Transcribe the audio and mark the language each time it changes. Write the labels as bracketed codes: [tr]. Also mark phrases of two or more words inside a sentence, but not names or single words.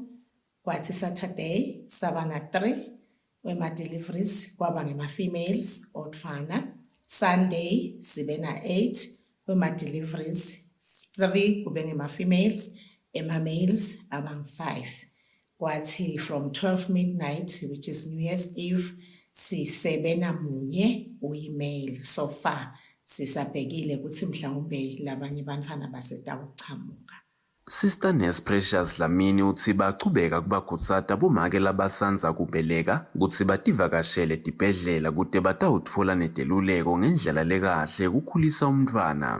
[ss] Kwathi Saturday saba na 3 wema-deliveries kwaba ngema-females otfana. Sunday sibe na 8 wema-deliveries, 3 kube ngema-females, ema-males abangu-5. Kwathi [en] from 12 midnight, which is New Year's Eve, [ss] sisebe na 1 uyi-male. So far sisabhekile ukuthi mhlawumbe labanye bantwana basetawuchamuka. Sister Nurse Precious Dlamini uthi bachubeka kubakhutsata bomakela basanza kubeleka ukuthi bativakashele tibhedlela kude batawutfola neteluleko ngendlela lekahle kukhulisa umntwana.